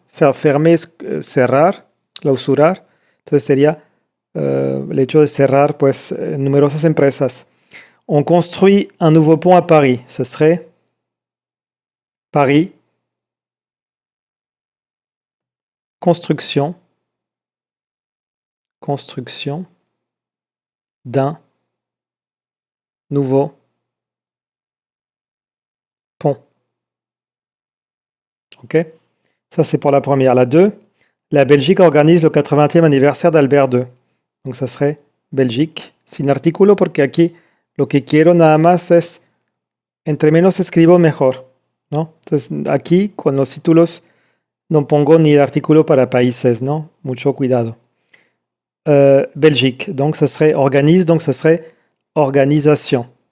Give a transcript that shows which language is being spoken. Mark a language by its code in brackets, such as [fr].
[es] Fermer es cerrar, clausurar. Entonces sería el hecho de cerrar, pues, numerosas empresas. [fr] On construit un nouveau pont à Paris. Ce serait Paris. Construction d'un nouveau pont. Ok? Ça, c'est pour la première. La 2, la Belgique organise le 80e anniversaire d'Albert II. Donc, ça serait Belgique. [es] Sin artículo, porque aquí lo que quiero nada más es, entre menos escribo, mejor, ¿no? Entonces, aquí, con los títulos, no pongo ni el artículo para países, ¿no? Mucho cuidado. [fr] Belgique, donc ça serait organise, donc ça serait organisation.